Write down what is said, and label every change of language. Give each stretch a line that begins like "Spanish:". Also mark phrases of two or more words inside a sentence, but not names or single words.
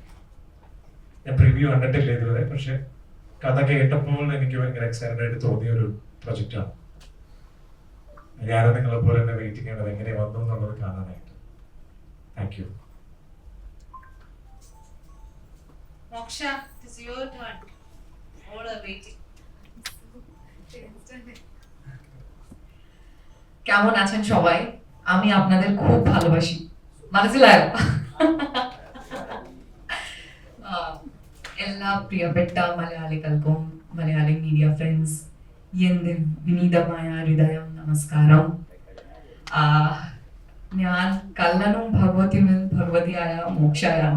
Malayalam: ഞാൻ പ്രിവ്യൂ കണ്ടിട്ടില്ല ഇതുവരെ, പക്ഷെ കഥ കേട്ടപ്പോൾ എനിക്ക് ഭയങ്കര എക്സൈറ്റഡ് ആയിട്ട് തോന്നിയ ഒരു പ്രൊജക്റ്റാണ്. ഞാനും നിങ്ങളെ പോലെ തന്നെ വെയിറ്റ് ചെയ്യേണ്ടത് എങ്ങനെ വന്നു എന്നുള്ളത് കാണാനായിട്ട്.
English: thank you. മോക്ഷ, it is your turn. All are waiting.
Bangla: কেমন আছেন সবাই? আমি আপনাদের খুব ভালোবাসি,
Malayalam: മനസ്സിലായോ? എല്ലാ പ്രിയപ്പെട്ട മലയാളികൾക്കും മലയാളി
English: media friends
Malayalam: എന്റെ വിനീതമായ ഹൃദയം നമസ്കാരം. ഞാൻ കള്ളനും ഭഗവതിയായ മോക്ഷയാണ്.